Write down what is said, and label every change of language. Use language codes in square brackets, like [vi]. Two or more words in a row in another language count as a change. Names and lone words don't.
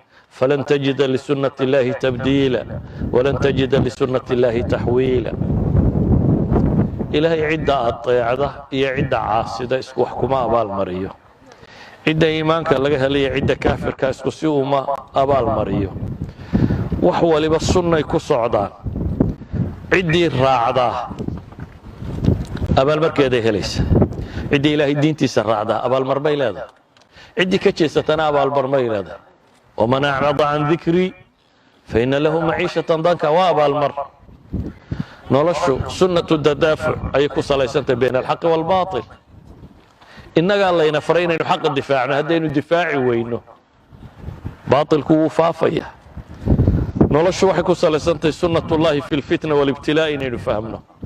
[ar] فلن تجد لسنة الله تبديلا، ولن تجد لسنة الله تحويلا." [so] Ilaahay cidda ateecda iyo cidda caasida isku wax kuma abaal mariyo. Cidda iimaanka laga helay iyo cidda kaafirka isku si uma abaal mariyo. Wax waliba sunnay ku socdaan. Ciddii raacdaa abaalmarkeeday helaysa. Ciddii Ilaahay diintiisa raacdaa abaalmar bay leedahay. Ciddii ka jeesatana abaalmar ma yidhahda. [ar] "ومن أعرض عن ذكري فإن له معيشة ضنكا." [so] Waa abaalmar. Noloshu [ar] سنة التدافع [so] ayay ku salaysantahay [ar] بين الحق والباطل. [so] Innagaa layna faray inaynu xaqa difaacno. Haddaynu difaaci weyno, baatilku wuu faafayaa. Noloshu waxay ku salaysantahay [ar] سنة الله في الفتنة والابتلاء [so] inaynu fahmno.